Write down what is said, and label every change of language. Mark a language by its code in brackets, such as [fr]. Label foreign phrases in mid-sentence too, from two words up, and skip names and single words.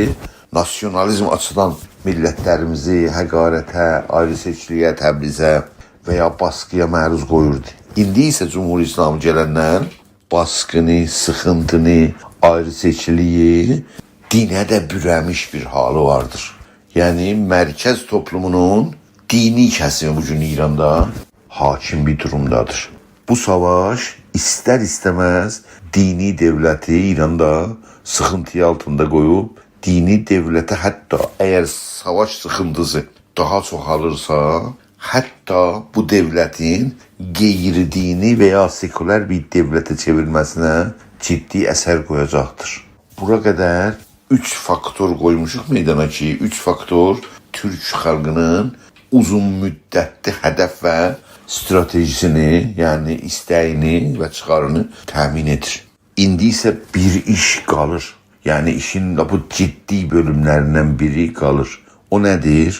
[az] Nasyonalizm açıdan millətlərimizi həqarətə, ayrıseçkiliyə, təbrizə və ya baskıya məruz qoyurdu. İndi isə Cumhur İslamı gələndən baskını, sıxıntını, ayrıseçkiliyi dinə də bürəmiş bir halı vardır. Yəni mərkəz toplumunun dini kəsimi bugün İranda hakim bir durumdadır. [tr] Bu savaş ister istemez dini devleti İranda sıkıntı altında koyup dini devlete hatta eğer savaş sıkıntısı daha çok alırsa hatta bu devletin gayri dini veya seküler bir devlete çevirmesine ciddi eser koyacaktır. [az] Bura kadar 3 faktör koymuşuk meydana ki 3 faktör Türk xalqının uzun müddətli hədəf və stratejisini, yəni istəyini və çıxarını təmin edir. İndi isə bir iş qalır. Yəni işin bu ciddi bölümlərindən biri qalır. O nədir?